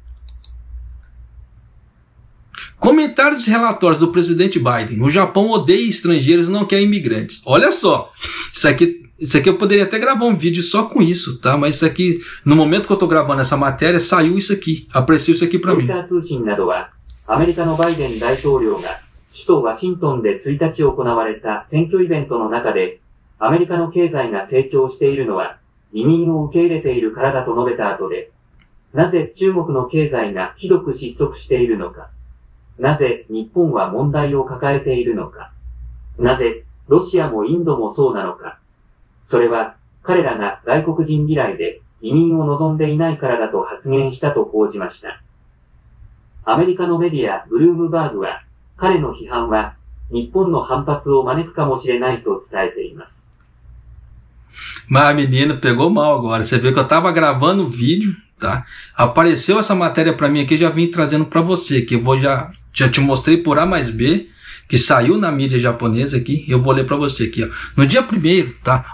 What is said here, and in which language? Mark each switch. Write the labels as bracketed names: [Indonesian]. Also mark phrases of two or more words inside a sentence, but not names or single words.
[Portuguese] Comentários e relatórios do presidente Biden. O Japão odeia estrangeiros e não quer imigrantes. Olha só. Isso aqui eu poderia até gravar um vídeo só com isso, tá? Mas isso aqui, no momento que eu tô gravando essa matéria, saiu isso aqui. Apareceu isso aqui para mim. [Japanese] アメリカのバイデン大統領が首都ワシントンで1日行われた選挙イベントの中で、アメリカの経済が成長しているのは移民を受け入れているからだと述べた後で、なぜ中国の経済がひどく失速しているのか、なぜ日本は問題を抱えているのか、なぜロシアもインドもそうなのか、それは彼らが外国人嫌いで移民を望んでいないからだと発言したと報じました。アメリカのメディアブルームバーグは彼の批判は日本の反発を招くかもしれないと伝えています。 [Portuguese] Mas a menina pegou mal agora. Você vê que eu tava gravando o vídeo, tá? Apareceu essa matéria para mim aqui, já vim trazendo para você, que eu vou já te mostrei por A mais B, que saiu na mídia japonesa aqui. Eu vou ler para você aqui, ó. No dia 1º, tá?